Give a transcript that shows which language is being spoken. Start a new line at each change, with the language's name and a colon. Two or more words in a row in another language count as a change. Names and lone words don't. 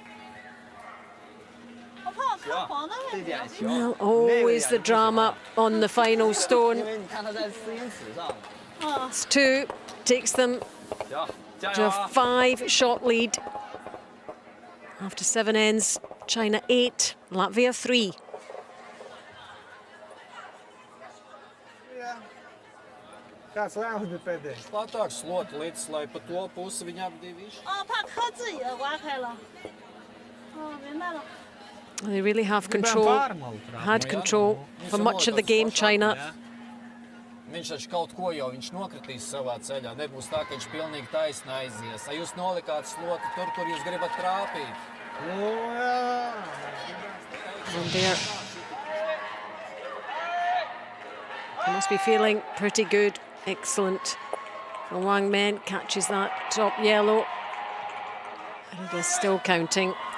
English: Well, always the drama on the final stone. It's 2, takes them to a 5-shot lead. After 7 ends, China 8, Latvia 3.
Latvian: Kāds lēmums bija pēdējais? Platāk sloti līdz, lai pa to pusi viņi abi divi iš.
Chinese: 哦，怕磕自己的挖开了。哦，明白了。
English: They really have control, had control for much of the game, China.
Latvian: Viņš taču kaut ko jau viņš nokritīs savā ceļā. Nebūs tā, ka viņš pilnīgi taisni aizies. Ja jūs nolikāt sloti tur, kur jūs gribat trāpīt.
English: And there. They must be feeling pretty good. Excellent. And Wang Men catches that top yellow. And it is still counting.